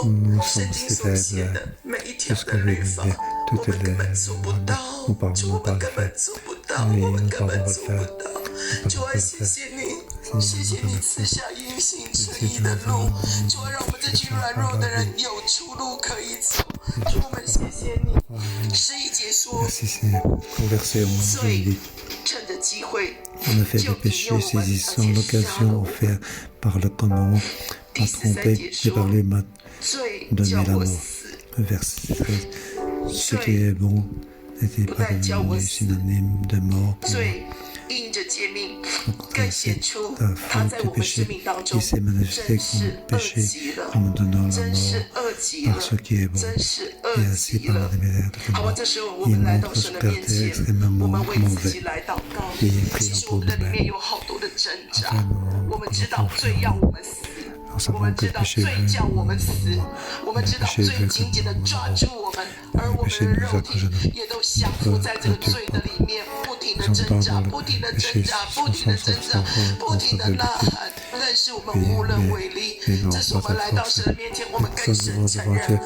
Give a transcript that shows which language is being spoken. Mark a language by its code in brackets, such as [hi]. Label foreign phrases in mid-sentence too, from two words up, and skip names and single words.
[zh] 圣经所写的每一条的律法，我们根本做不到，主我们根本做不到，我们根本做不到。主啊，谢谢你，谢谢你赐下因信称义的路，主啊，让我们这群软弱的人有出路可以走。主我们谢谢你。11节说，罪趁着机会 [fr] En effet, le péché saisissant l'occasion offerte par le commandement m'a trompé et par lui m'a donné la mort. Verset 13. Ce qui est bon n'était pas devenu synonyme de mort pour moi. [zh] 因着诫命更显出 [fr] La [zh] 他 [fr] faute [zh] 在 [fr] du [zh] 我们生 [fr] péché [zh] 命当中 [fr] qui s'est manifesté [zh] 真是 [fr] comme [zh] 恶 [fr] péché [zh] 极了， [fr] en me donnant la [zh] 真是 [fr] mort [zh] 恶极了 [fr] par ce qui est bon [zh] 真是 [fr] et [zh] 恶 [fr] ainsi [zh] 极 [fr] par [zh] 了 [fr] les médias de [zh] 好吧， [fr] mort. [zh] 这时候我 [fr] Il [zh] 们来 [fr] montre [zh] 到 [fr] ce [zh] 神的面 [fr] caractère [zh] 前， [fr] extrêmement [zh] 我们为自己 [fr] mauvais [zh] 来祷告。 [fr] et [zh] 其 [fr] priant [zh] 实我 [fr] pour [zh] 们的里面 [fr] nous-mêmes. [zh] 有好多的挣扎 [fr] Enfin, nous, [zh] 我们知道罪要我们死， [fr] nous [zh] 我们 [fr] savons que [zh] 知 [fr] le [zh] 道 [fr] péché [zh] 罪叫我们死，我们知道罪紧紧的抓住我们，而我们的肉体也都降服在这个罪的里面，不停的挣扎，不停的挣扎，不停的挣扎，不停的呐喊，但是我们无能为力。这是我们来到神的面前，我们跟神承认。